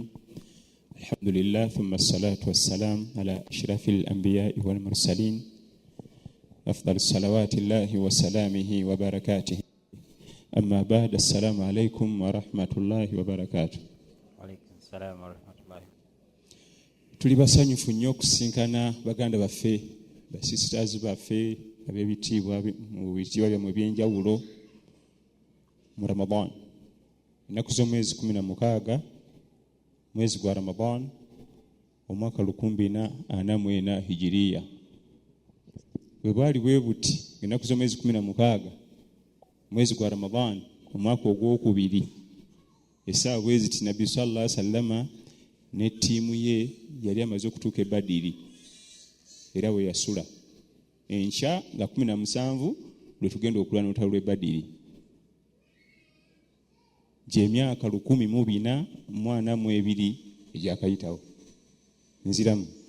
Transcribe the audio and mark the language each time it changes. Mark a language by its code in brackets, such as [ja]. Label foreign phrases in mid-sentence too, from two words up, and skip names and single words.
[ar] الحمد لله ثم الصلاة والسلام على أشرف الأنبياء والمرسلين أفضل الصلوات الله وسلامه وبركاته. أما بعد، السلام عليكم ورحمة الله وبركاته. وعليكم السلام ورحمة الله. [lg] tuli basanyufu nnyo okusinkana baganda baffe basisitaazi baffe ab'ebitiibwa mu bitiibwa byammwe eby'enjawulo mu Ramadan. Ennaku z'omwezi 16 mwezi gwa Ramadan omwaka 1444 hijiriya. Bwe bwali bwe buti ennaku z'omwezi 16 mwezi gwa Ramadan omwaka ogwokubiri, essaawa bwe ziti Nabbi [ar] صلى الله عليه وسلم [lg] ne ttiimu ye yali amaze okutuuka e Badiri era we yasula. Enkya nga 17 lwe tugenda okulwana olutalo lw'e Badiri. Gy'emyaka 1442 egyakayitawo nziramu.